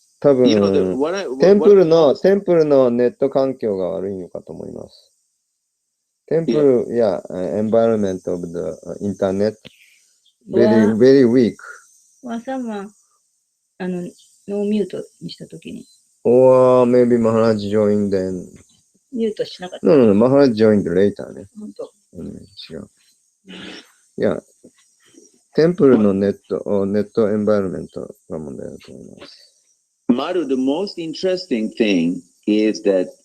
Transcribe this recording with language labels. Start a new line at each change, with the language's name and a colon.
Japanese: 多分、テンプルのネット環境が悪いのかと思います。
English: テンプル、environment of the internet very, very weak. someone,
Japanese: ノーミュートにしたときに。
English: Or maybe Maharaj joined then.
Japanese: ミュートしなかった。
English: No, Maharaj joined later
Japanese: ね。本当。違う。いや、テンプルのネットエンバイロメントが問題だと思います。
English: Maru, the most interesting thing is that